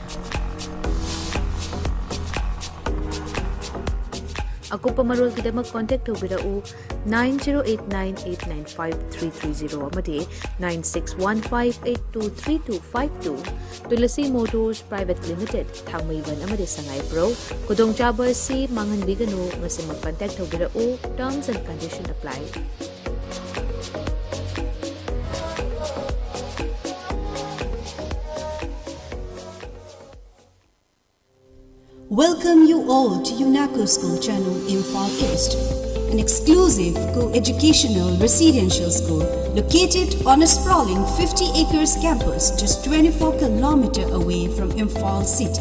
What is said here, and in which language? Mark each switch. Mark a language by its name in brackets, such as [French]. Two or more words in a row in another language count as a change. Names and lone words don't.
[Manipuri] Akupa marol kidamak contact tobirau 9089895330 amadi 9615823252 Tulasi Motors Private Limited Thangmaiban amadi Sangai Pro Kudong Chaba si mangan biganu ngasi mag-contact tobirau [English] terms and conditions apply. Welcome you all to UNACO School Channel Imphal East, an exclusive co-educational residential school located on a sprawling 50 acres campus just 24 kilometers away from Imphal City.